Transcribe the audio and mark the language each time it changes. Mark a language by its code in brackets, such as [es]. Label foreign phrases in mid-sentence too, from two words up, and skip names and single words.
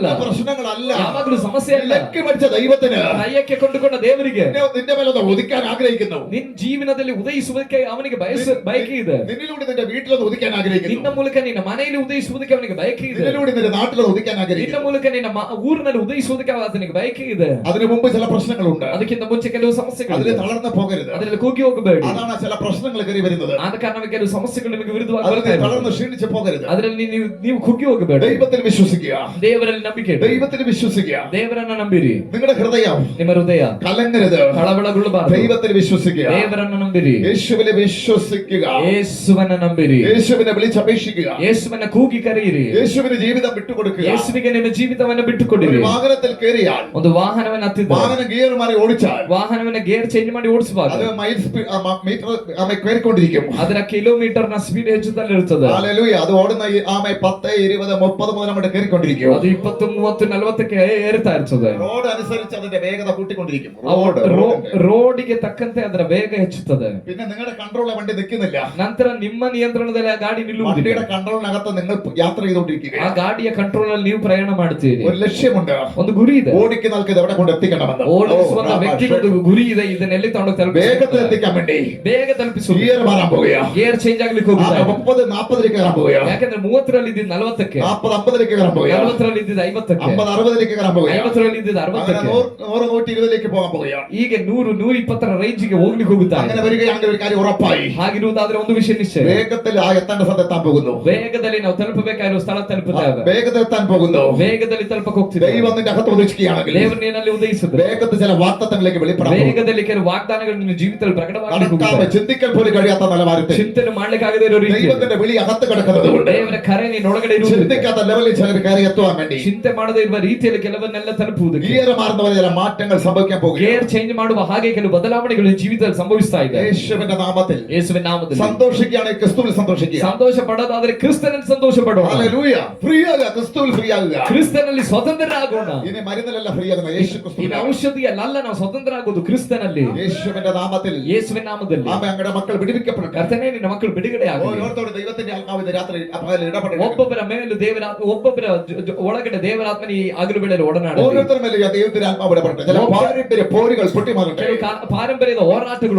[ml] എന്നും പ്രശ്നങ്ങളല്ല. [kn] ಯಾವಾಗಲೂ ಸಮಸ್ಯೆ ಅಲ್ಲ. [ml] വിലക്ക് മേടിച്ച ദൈവത്തിന് [kn] ಕ್ರಯಕ್ಕೆ ಕೊಂಡುಕೊಂಡ ದೇವರಿಗೆ [ml] നിന്റെ മേലെ ഒന്ന് ഒതുക്കാൻ ആഗ്രഹിക്കുന്നു. [kn] ನಿನ್ನ ಜೀವನದಲ್ಲಿ ಉದಯಿಸುವುದಕ್ಕೆ ಅವನಿಗೆ ಬಯಕೆ ಇದೆ. [ml] നിന്നിലൂടെ നിന്റെ വീട്ടിലൊന്ന് ഒതുക്കാൻ ആഗ്രഹിക്കുന്നു. [kn] ನಿನ್ನ ಮೂಲಕ ನಿನ್ನ ಮನೆಯಲ್ಲಿ ಉದಯಿಸುವುದಕ್ಕೆ ಅವನಿಗೆ ಬಯಕೆ ಇದೆ. [ml] നിന്നിലൂടെ നിന്റെ നാട്ടിലൊന്ന് ഒതുക്കാൻ [kn] ನಿನ್ನ [ml] ആഗ്രഹിക്കുന്നു. [kn] ಮೂಲಕ ನಿನ್ನ ಊರಿನಲ್ಲಿ ಉದಯಿಸುವುದಕ್ಕೆ ಆತನಿಗೆ ಬಯಕೆ ಇದೆ. [ml] അതിനു മുമ്പ് ചില പ്രശ്നങ്ങളുണ്ട്. [kn] ಅದಕ್ಕಿಂತ ಮುಂಚೆ ಕೆಲವು ಸಮಸ್ಯೆಗಳು [ml] അതിൽ തളർന്നു പോകരുത്. [kn] ಅದರಲ್ಲಿ ಕೂಗಿ ಹೋಗಬೇಡಿ. [ml] അതാണ് ചില പ്രശ്നങ്ങൾ കയറി വരുന്നത്. [kn] ಆದ ಕಾರಣ ಕೆಲವು ಸಮಸ್ಯೆಗಳು ನಿಮಗೆ ವಿರುದ್ಧವಾಗಿ [ml] അതിൽ [kn] ಬರ್ತಾ [ml] തളർന്ന് [kn] ಇದೆ. [ml] ക്ഷീണിച്ച് പോകരുത്. [kn] ಅದರಲ್ಲಿ ನೀವು ಕುಗ್ಗಿ ಹೋಗಬೇಡಿ. [ml] ദൈവത്തിൽ വിശ്വസിക്കുക. [kn] ದೇವರಲ್ಲಿ ನಂಬಿಕೆ ಇಡಿ. [ml] ദൈവത്തിൽ വിശ്വസിക്കുക. [kn] ದೇವರನ್ನ ನಂಬಿರಿ. [ml] നിങ്ങളുടെ ഹൃദയം [kn] ನಿಮ್ಮ ಹೃದಯ [ml] കലങ്ങരുത്. [kn] ಕಳವಳಗೊಳ್ಳಬಾರದು. [ml] ദൈവത്തിൽ വിശ്വസിക്കുക. [kn] ದೇವರನ್ನ ನಂಬಿರಿ. [ml] യേശുവിനെ വിശ്വസിക്കുക. [kn] ಯೇಸುವನ್ನ ನಂಬಿರಿ. [ml] യേശുവിനെ വിളിച്ചപേക്ഷിക്കുക. [kn] ಯೇಸುವನ್ನ ಕೂಗಿ ಕರೆಯಿರಿ. [ml] യേശുവിന് ജീവിതം വിട്ടുകൊടുക്കുക. [kn] ಯೇಸುವಿಗೆ ನಿಮ್ಮ ಜೀವಿತವನ್ನು ಬಿಟ್ಟುಕೊಡಿರಿ. [ml] ഒരു വാഹനത്തിൽ കയറിയാൽ [kn] ಒಂದು ವಾಹನವನ್ನು ಹತ್ತಿದ [ml] വാഹനം ഗിയർ മാറി ഓടിച്ചാൽ [kn] ವಾಹನವನ್ನ [en] gear change [kn] ಮಾಡಿ ಓಡಿಸುವಾಗ [ml] അത് മീറ്റർ കയറിക്കൊണ്ടിരിക്കും. [kn] ಅದರ ಕಿಲೋಮೀಟರ್ ನ ಸ್ಪೀಡ್ ಹೆಚ್ಚುತ್ತಲಿರುತ್ತದೆ. [ml] ഹല്ലേലൂയ. അത് ഓടുന്ന 10, 20, 30 മുതൽ അങ്ങോട്ട് കയറിക്കൊണ്ടിരിക്കും. [kn] ಅದು 20, 30, 40ಕ್ಕೆ ಏರ್ತಾ ಇರ್ತದೆ. [ml] റോഡ് അനുസരിച്ച് അതിന്റെ വേഗത കൂട്ടിക്കൊണ്ടിരിക്കും. [kn] ರೋಡಿಗೆ ತಕ್ಕಂತೆ ಅದರ ವೇಗ ಹೆಚ್ಚುತ್ತದೆ. [ml] പിന്നെ നിങ്ങളുടെ കൺട്രോളിലെ വണ്ടി നിൽക്കുന്നില്ല. [kn] ನಂತರ ನಿಮ್ಮ ನಿಯಂತ್ರಣದಲ್ಲಿ ಆ ಗಾಡಿ ನಿಲ್ಲುವುದಿಲ್ಲ. [ml] വണ്ടിയുടെ കൺട്രോളിനകത്ത് നിങ്ങൾ യാത്ര ചെയ്തുകൊണ്ടിരിക്കുക. [kn] ಆ ಗಾಡಿಯ ಕಂಟ್ರೋಲ್ ಅಲ್ಲಿ ನೀವು ಪ್ರಯಾಣ ಮಾಡ್ತೀರಿ. [ml] ഒരു ലക്ഷ്യമുണ്ട്. [kn] ಒಂದು ಗುರಿ ಇದೆ. [ml] ഓടിക്കുന്ന ആൾക്ക് ഇത് എവിടെ കൊണ്ട് എത്തിക്കണമെന്ന്. [kn] ಓಡಿಸುವಂತ ವ್ಯಕ್ತಿಗೆ ಒಂದು ಗುರಿ ಇದೆ. ಇದನ್ನೆಲ್ಲಿ ತಗೊಂಡು [ml] വേഗത്തിൽ എത്തിക്കാൻ വേണ്ടി [kn] ಬೇಗ ತಲುಪಿಸುವುದು. [ml] ഗിയർ മാറാൻ പോവുകയാ. [en] gear change [kn] ಆಗ್ಲಿಕ್ಕೆ ಹೋಗುತ್ತಾ [ml] 30, 40ലേക്ക് കയറാൻ പോവുകയാ. [kn] ಯಾಕಂದ್ರೆ 30ರಲ್ಲಿ ಇದ್ದಿದ್ದು 40ಕ್ಕೆ, [ml] 40, 50ലേക്ക് കയറാൻ പോവുകയാ. [kn] 40ರಲ್ಲಿ ಇದ್ದಿದ್ದು 50ಕ್ಕೆ, [ml] 50, 60ലേക്ക് കയറാൻ പോവുകയാ. [kn] 50ರಲ್ಲಿ ಇದ್ದಿದ್ದು 60ಕ್ಕೆ, [ml] 100, 120ലേക്ക് പോകാൻ പോവുകയാ. [kn] ಈಗ 100, 120ರ ರೇಂಜಿಗೆ ಹೋಗ್ಲಿಕ್ಕೆ ಹೋಗುತ್ತಾ [ml] അങ്ങനെ വരികയാണെങ്കിൽ ഒരു കാര്യം ഉറപ്പായി. [kn] ಹಾಗಿರುವುದಾದ್ರೆ ಒಂದು ವಿಷಯ ನಿಶ್ಚಯ, [ml] വേഗത്തിൽ എത്തേണ്ട സ്ഥലത്ത് എത്താൻ പോകുന്നു. [kn] ವೇಗದಲ್ಲಿ ನಾವು ತಲುಪಬೇಕಾಗಿರುವ ಸ್ಥಳ ತಲುಪುತ್ತೇವೆ. [ml] വേഗത്തിൽ എത്താൻ പോകുന്നു. [kn] ವೇಗದಲ್ಲಿ ತಲುಪಕ್ಕೆ ಹೋಗ್ತಿದ್ದೇವೆ. [ml] ദൈവം നിന്റെ അകത്ത് ഉദിക്കുകയാണെങ്കിൽ [kn] ದೇವರು ನಿನ್ನಲ್ಲಿ ಉದಯಿಸಿದ್ರೆ [ml] വേഗത്തിൽ ചില വാഗ്ദത്തങ്ങളിലേക്ക് വെളിപ്പെടാൻ [kn] ವೇಗದಲ್ಲಿ ಕೆಲವು ವಾಗ್ದಾನಗಳು ನಿನ್ನ ಜೀವಿತದಲ್ಲಿ ಪ್ರಕಟವಾಗಲಿಕ್ಕೆ [ml] ചിന്തിക്കാൻ പോലും കഴിയാത്ത നിലവാരത്തിൽ [kn] ಚಿಂತನೆ ಮಾಡ್ಲಿಕ್ಕಾಗದೇ ಇರೋ ರೀತಿ [ml] ദൈവത്തിന്റെ വിളി അകത്ത് കിടക്കുന്നത് കൊണ്ട് [kn] ದೇವರ ಕರೆ ನೀನೊಳಗಡೆ ಇರುವುದು [ml] ചിന്തിക്കാത്ത ലെവലിൽ ചിലർ കയറി എത്തുവാൻ വേണ്ടി [kn] ಚಿಂತೆ ಮಾಡದೇ ಇರುವ ರೀತಿಯಲ್ಲಿ ಕೆಲವನ್ನೆಲ್ಲ ತಲುಪುವುದು. [ml] ഗിയർ മാറുന്നവരെ ചില മാറ്റങ്ങൾ സംഭവിക്കാൻ പോകും. [en] gear change [kn] ಮಾಡುವ ಹಾಗೆ ಕೆಲವು ಬದಲಾವಣೆಗಳು ಜೀವಿತದಲ್ಲಿ ಸಂಭವಿಸ್ತಾ ಇದೆ. [ml] യേശുവിന്റെ നാമത്തിൽ [kn] ಯೇಸುವಿನ ನಾಮದಲ್ಲಿ [ml] സന്തോഷിക്കുകയാണെങ്കിൽ ക്രിസ്തുവിൽ സന്തോഷിക്കുക. [kn] ಸಂತೋಷ ಪಡೋದಾದ್ರೆ ಕ್ರಿಸ್ತನಲ್ಲಿ ಸಂತೋಷ ಪಡೋಣ. [ml] ഹല്ലേലൂയ. ഫ്രീ ആകുക, ക്രിസ്തുവിൽ ഫ്രീ ആകുക. [kn] ಕ್ರಿಸ್ತನಲ್ಲಿ ಸ್ವತಂತ್ರರಾಗೋಣ. [ml] ഇനി മരുന്നിലല്ല ഫ്രീ ആകുന്ന യേശു [kn] ಇನ್ನು [ml] ക്രിസ്തുവിൽ. [kn] ಔಷಧಿಯಲ್ಲ, ನಾವು ಸ್ವತಂತ್ರರಾಗೋದು ಕ್ರಿಸ್ತನಲ್ಲಿ. [ml] യേശുവിന്റെ നാമത്തിൽ [kn] ಯೇಸುವಿನ ನಾಮದಲ್ಲಿ [ml] ആമേൻ. അങ്ങയുടെ മക്കൾ വിടുവിക്കപ്പെടട്ടെ. [kn] ಕರ್ತನೇ ನಿನ್ನ ಮಕ್ಕಳು ಬಿಡುಗಡೆ ಆಗಲಿ. [ml] ഓരോരുത്തരോട് ദൈവത്തിന്റെ ആത്മാവിന്റെ രാത്രി പകൽ ഇടപെടട്ടെ. [kn] ಒಬ್ಬೊಬ್ಬರ ಮೇಲೂ ಒಬ್ಬೊಬ್ಬರ ಒಳಗಡೆ ದೇವರಾತ್ಮನ ಈ ಹಗಲು ವೇಳೆಯಲ್ಲಿ ಒಡನಾಡಲಿ. [ml] ഓരോരുത്തരുടെ മേലും ദൈവത്തിന്റെ ആത്മാവ് ഇടപെടട്ടെ. ചില പാരമ്പര്യ പോരുകൾ പൊട്ടിമാറട്ടെ. [kn] ಕೆಲವು ಪಾರಂಪರ್ಯದ ಹೋರಾಟಗಳು